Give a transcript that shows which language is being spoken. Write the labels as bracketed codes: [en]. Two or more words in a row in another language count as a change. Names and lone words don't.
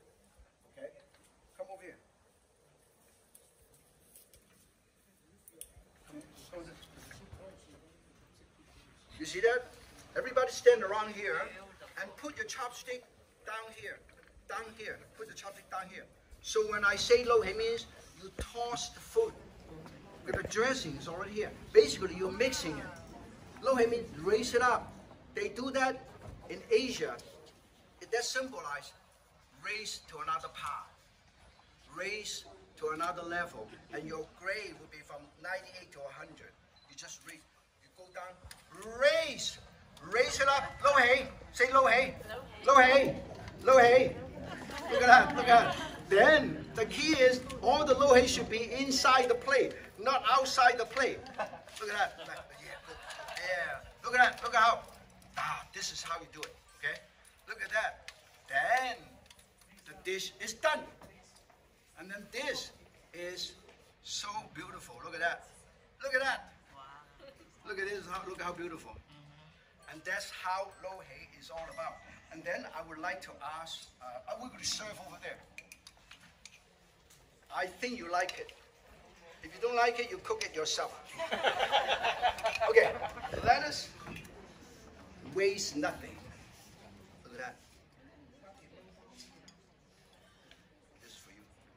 [en] Okay? Come over here. You see that? Everybody stand around here and put your chopstick down here. Put the chopstick down here. So when I say [yue] lo hei [en] means you toss the food. But the dressing is already here. Basically, you're mixing it. [yue] Lo hei [en] means raise it up. They do that in Asia. That symbolizes raise to another part. Raise to another level. And your grade will be from 98 to 100. You just raise. You go down. Raise it up. [yue] Lo hei. Say lo hei. Lo hei. Lo hei. [en] Look at that. Then the key is all the [yue] lo hei [en] should be inside the plate, not outside the plate. Look at that. Yeah. Look at that. Look at how. This is how you do it. Okay. Look at that. Then the dish is done. And then this is so beautiful. Look at that. Look at that. Look at this. Look how beautiful. And that's how [yue] lo hei [en] is all about. And then I would like to ask, we're going to serve over there. I think you like it. If you don't like it, you cook it yourself. Okay, lettuce weighs nothing. Look at that. This is for you.